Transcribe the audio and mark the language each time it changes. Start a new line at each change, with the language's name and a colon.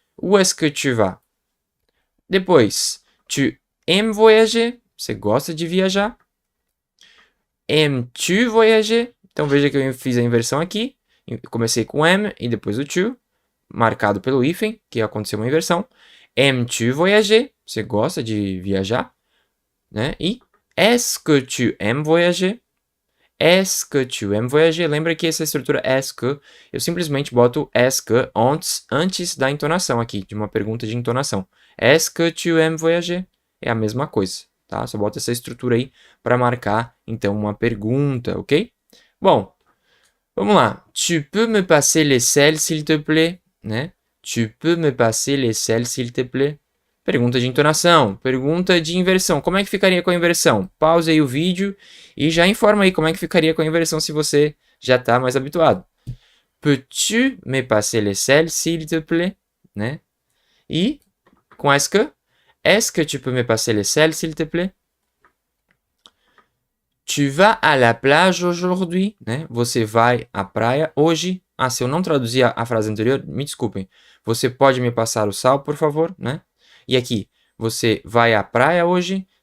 French: Où est-ce que tu vas?
Portuguese: Depois,
French: tu aimes voyager?
Portuguese: Você gosta de viajar?
French: Aimes-tu voyager?
Portuguese: Então veja que eu fiz a inversão aqui. Eu comecei com am e depois o tu, marcado pelo hífen, que aconteceu uma inversão.
French: Aimes-tu voyager?
Portuguese: Você gosta de viajar? Né?
French: E est-ce que tu aimes voyager? Est-ce que tu aimes voyager?
Portuguese: Lembra que essa estrutura est que, eu simplesmente boto est que antes da entonação aqui, de uma pergunta de entonação.
French: Est-ce que tu aimes voyager?
Portuguese: É a mesma coisa, tá? Só boto essa estrutura aí para marcar, então, uma pergunta, ok? Bom, vamos lá.
French: Tu peux me passer les selles, s'il te plaît? Né? Tu peux me passer les selles, s'il te plaît?
Portuguese: Pergunta de entonação, pergunta de inversão. Como é que ficaria com a inversão? Pause aí o vídeo e já informa aí como é que ficaria com a inversão se você já está mais habituado.
French: Peux-tu me passer les selles, s'il te plaît? Né?
Portuguese: E com
French: est-ce que tu peux me passer les selles, s'il te plaît? Tu vas à la plage aujourd'hui?
Portuguese: Né? Você vai à praia hoje? Ah, se eu não traduzir a frase anterior, me desculpem. Você pode me passar o sal, por favor? Né? E aqui, você vai à praia hoje?